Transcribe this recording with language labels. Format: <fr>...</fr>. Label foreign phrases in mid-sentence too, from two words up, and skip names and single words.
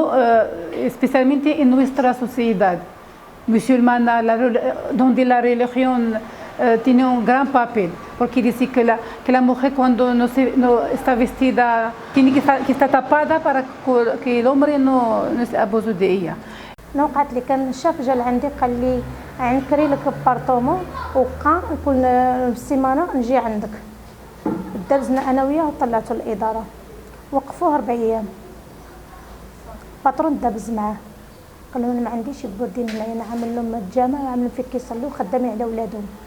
<es>Especialmente en nuestra sociedad musulmana, donde la religión tiene un gran papel, porque dice que la mujer cuando no está vestida tiene que estar tapada para que el hombre no se abuse de ella.</es> <ar>وقعت لي كان الشاف جا لعندي قال لي عنكري لك بارطومون وبقى كل سيمانه نجي عندك. دازنا انا وياه وطلعته الاداره وقفوه 4 ايام. باترون دابز معاه قال لهم انا ما عنديش بودين هنا، انا عامل لهم الجامع عاملين فيك كيصلوا خدامين على ولادهم.</ar>